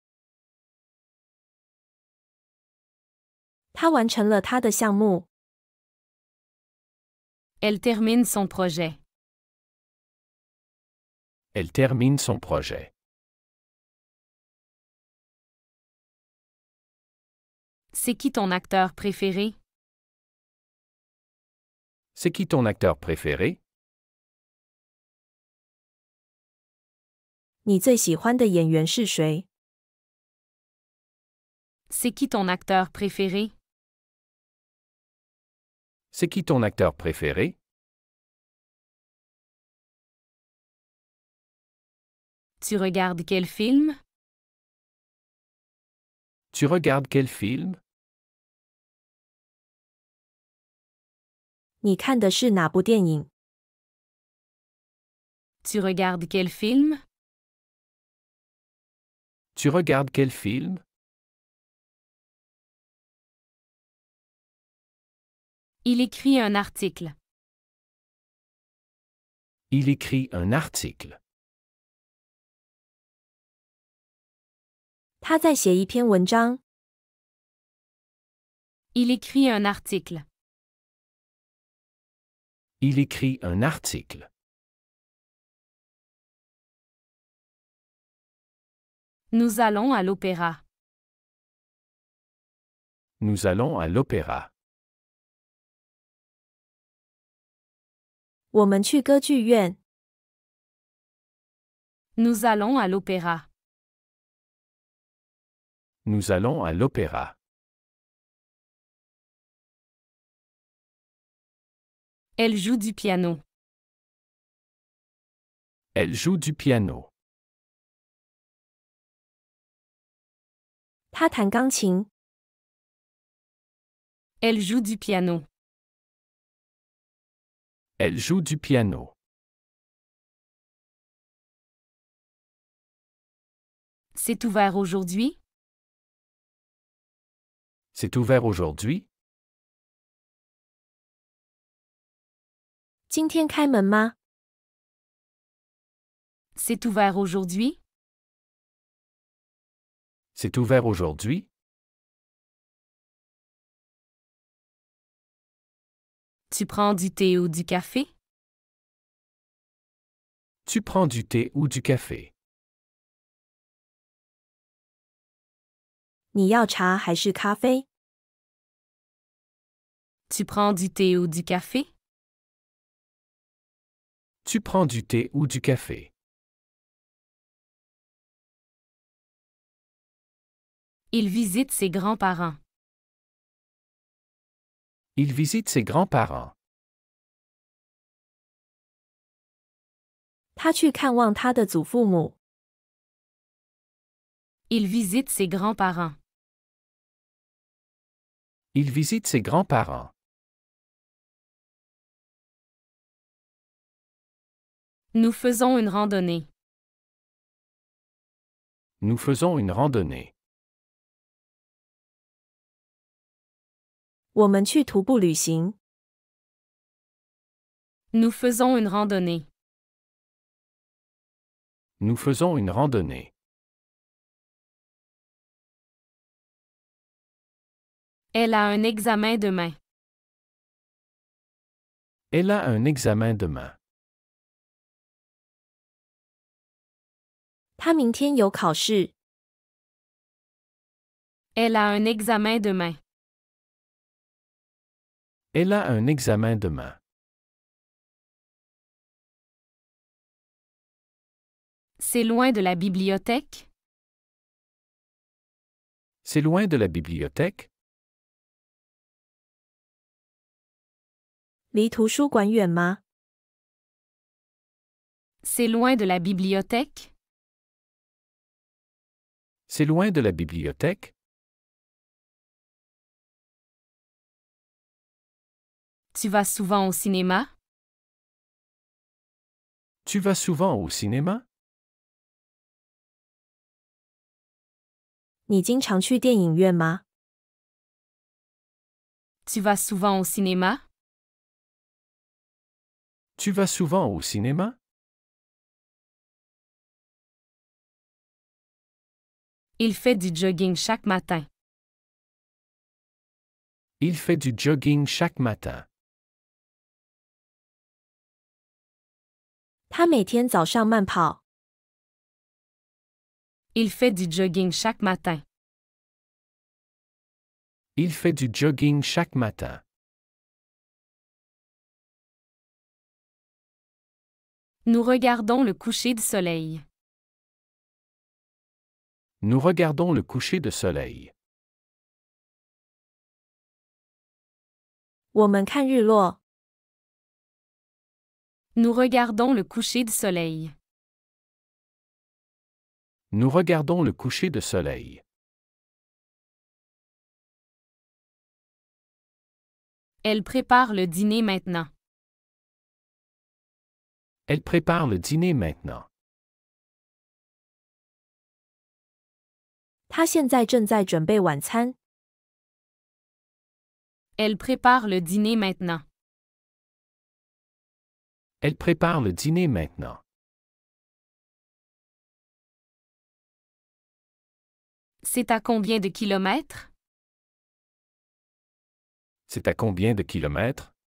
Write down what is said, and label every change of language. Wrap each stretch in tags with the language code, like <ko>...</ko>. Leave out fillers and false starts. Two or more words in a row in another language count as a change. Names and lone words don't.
<zh>他完成了他的项目。</zh> <fr>Elle termine son projet. Elle termine son projet. C'est qui ton acteur préféré? C'est qui ton acteur préféré?</fr> <zh>你最喜欢的演员是谁？</zh> <fr>C'est qui ton acteur préféré? C'est qui ton acteur préféré? Tu regardes quel film? Tu regardes quel film?</fr> <zh>你看的是哪部电影？</zh> <fr>Tu regardes quel film? Tu regardes quel film? Il écrit un article. Il écrit un article.</fr> <zh>他在写一篇文章。</zh> <fr>Il écrit un article. Il écrit un article. Nous allons à l'opéra. Nous allons à l'opéra.</fr> <zh>我们去歌剧院。</zh> <fr>Nous allons à l'opéra. Nous allons à l'opéra. Elle joue du piano. Elle joue du piano.</fr> <zh>他弹钢琴。</zh> <fr>Elle joue du piano. Elle joue du piano. C'est ouvert aujourd'hui? C'est ouvert aujourd'hui?</fr> <zh>今天开门吗？</zh> <fr>C'est ouvert aujourd'hui? C'est ouvert aujourd'hui? Tu prends du thé ou du café? Tu prends du thé ou du café?</fr> <zh>你要茶还是咖啡？</zh> <fr>Tu prends du thé ou du café? Tu prends du thé ou du café? Il visite ses grands-parents. Il visite ses grands-parents.</fr> <zh>他去看望他的祖父母。</zh> <fr>Il visite ses grands-parents. Il visite ses grands-parents. Nous faisons une randonnée. Nous faisons une randonnée.</fr> <zh>我们去徒步旅行。</zh> <fr>Nous faisons une randonnée. Nous faisons une randonnée. Elle a un examen demain. Elle a un examen demain.</fr> <zh>他明天有考试。</zh> <fr>Elle a un examen demain. Elle a un examen demain. C'est loin de la bibliothèque? C'est loin de la bibliothèque?</fr> <zh>离图书馆远吗？</zh> <fr>C'est loin de la bibliothèque? C'est loin de la bibliothèque? Tu vas souvent au cinéma? Tu vas souvent au cinéma?</fr> <zh>你经常去电影院吗？</zh> <fr>Tu vas souvent au cinéma? Tu vas souvent au cinéma? Il fait du jogging chaque matin. Il fait du jogging chaque matin.</fr> <zh>他每天早上慢跑。</zh> <fr>Il fait du jogging chaque matin. Il fait du jogging chaque matin. Nous regardons le coucher du soleil. Nous regardons le coucher de soleil.</fr> <zh>我们看日落。</zh> <fr>Nous regardons le coucher du soleil. Nous regardons le coucher de soleil. Elle prépare le dîner maintenant. Elle prépare le dîner maintenant.</fr> <zh>他现在正在准备晚餐。</zh> <fr>Elle prépare le dîner maintenant. Elle prépare le dîner maintenant. C'est à combien de kilomètres? C'est à combien de kilomètres?</fr>